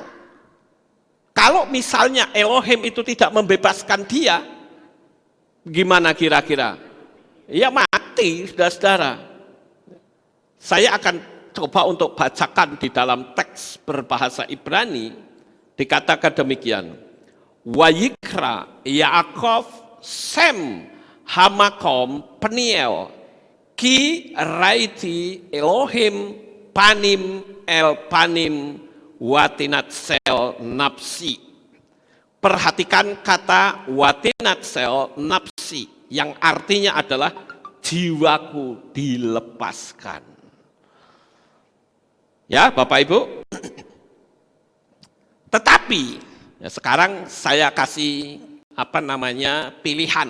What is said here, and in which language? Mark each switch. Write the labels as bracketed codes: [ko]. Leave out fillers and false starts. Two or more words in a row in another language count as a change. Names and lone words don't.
[id] Kalau misalnya Elohim itu tidak membebaskan dia, gimana kira-kira? Ya mati, saudara-saudara. Saya akan coba untuk bacakan di dalam teks berbahasa Ibrani, dikatakan demikian. [he] ויקרא יעקב שם המקום פניאל כי ראיתי אלהים פנים אל פנים ותנצל נפשי. [id] Perhatikan kata [he] ותנצל נפשי [id] yang artinya adalah jiwaku dilepaskan. Ya Bapak Ibu. Tetapi ya sekarang saya kasih pilihan.